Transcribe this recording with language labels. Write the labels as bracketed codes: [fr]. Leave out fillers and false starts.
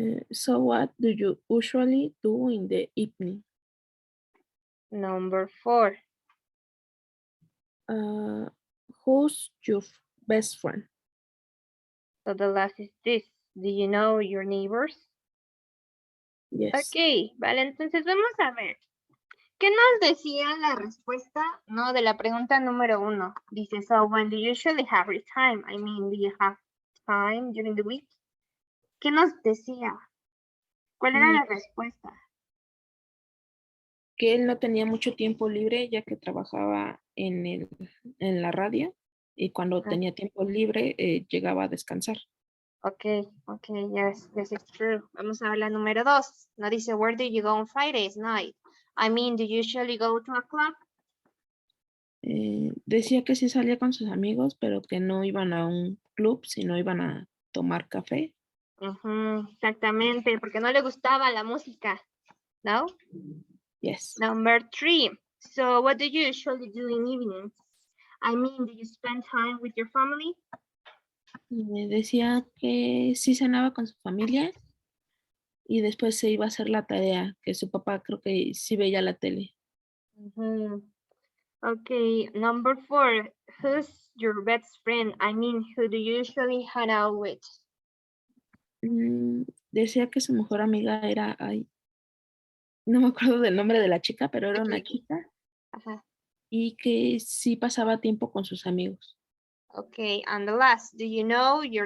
[en] So what do you usually do in the evening? Number 4. Who's your best friend? So the last is this. Do you know your neighbors? Yes. [es] Ok, vale, entonces vamos a ver. ¿Qué nos decía la respuesta, no, de la pregunta número 1? Dice, [en] so when do you usually have your time? I mean, do you have time during the week? [es] ¿Qué nos decía? ¿Cuál era la respuesta? Que él no tenía mucho tiempo libre ya que trabajaba en la radio y cuando tenía tiempo libre llegaba a descansar. [en] Okay, yes, it's true. [es] Vamos a ver la número 2. No dice, [en] where do you go on Fridays night? I mean, do you usually go to a club? [es] Decía que sí salía con sus amigos, pero que no iban a un club, sino iban a tomar café. Exactamente, porque no le gustaba la música, ¿no? [en] Yes. Number 3. So what do you usually do in evenings? I mean, do you spend time with your family? [es] Decía que sí cenaba con su familia y después se iba a hacer la tarea, que su papá creo que sí veía la tele. [en] Okay, number 4. Who's your best friend? I mean, who do you usually hang out with? [es] Decía que su mejor amiga era, no me acuerdo del nombre de la chica, pero era una chica. Ajá. Y que sí pasaba tiempo con sus amigos. [en] Okay, and the last, do you know your